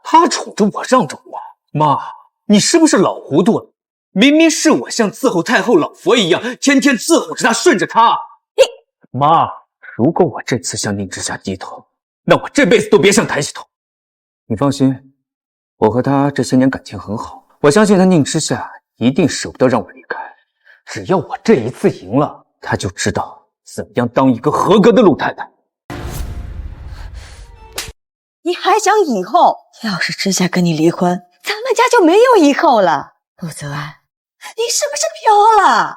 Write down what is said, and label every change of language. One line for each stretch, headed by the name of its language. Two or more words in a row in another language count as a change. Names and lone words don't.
Chinese: 他寵着我，讓着我。媽，你是不是老糊塗了？明明是我像伺候太后老佛一樣，天天伺候着他，順着他。媽，如果我這次向寧之夏低頭，那我這輩子都別想抬起頭。你放心，我和他這些年感情很好，我相信他寧之夏一定捨不得讓我離開。只要我這一次贏了，他就知道怎麼樣當一個合格的陸太太。你還想以後？要是知夏跟你離婚，咱們家就沒有以後了。陸澤安，你是不是飄了？